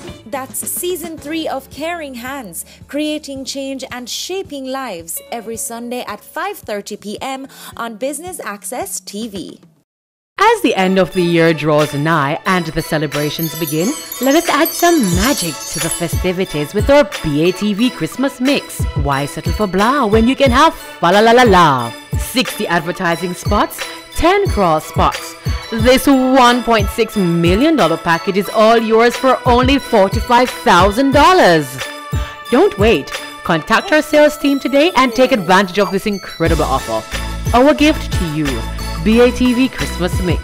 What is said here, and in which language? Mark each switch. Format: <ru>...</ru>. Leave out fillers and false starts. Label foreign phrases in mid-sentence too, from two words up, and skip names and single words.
<en>That's Season 3 of Caring Hands, creating change and shaping lives, every Sunday at 5:30 p.m. on Business Access TV. As the end of the year draws nigh and the celebrations begin, let us add some magic to the festivities with our BATV Christmas mix. Why settle for blah when you can have fa la la la la? 60 advertising spots, 10 cross spots. This $1.6 million package is all yours for only $45,000. Don't wait. Contact our sales team today and take advantage of this incredible offer. Our gift to you, BATV Christmas Mix.</en>